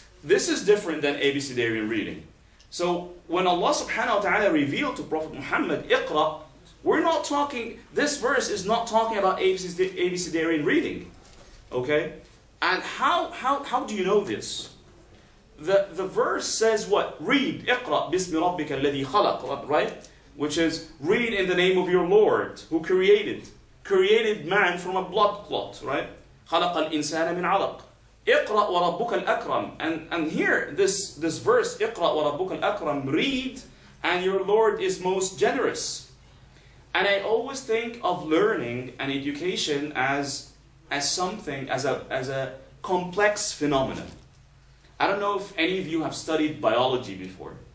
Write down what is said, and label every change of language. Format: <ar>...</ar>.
<en>This is different than abecedarian reading. So when Allah subhanahu wa ta'ala revealed to Prophet Muhammad, Iqra, we're not talking, this verse is not talking about abecedarian reading. Okay? And how do you know this? The verse says what? Read,</en> <ar>Iqra bismi rabbika alladhi khalaq,</ar> <en>right? Which is, read in the name of your Lord, who created man from a blood clot, right?</en> <ar>خَلَقَ الْإِنسَانَ مِنْ عَلَقٍ اقرأ وربك الأكرم.</ar> <en>And here, this verse,</en> <ar>اقرأ وربك الأكرم,</ar> <en>read, and your Lord is most generous. And I always think of learning and education as something, as a complex phenomenon. I don't know if any of you have studied biology before.</en>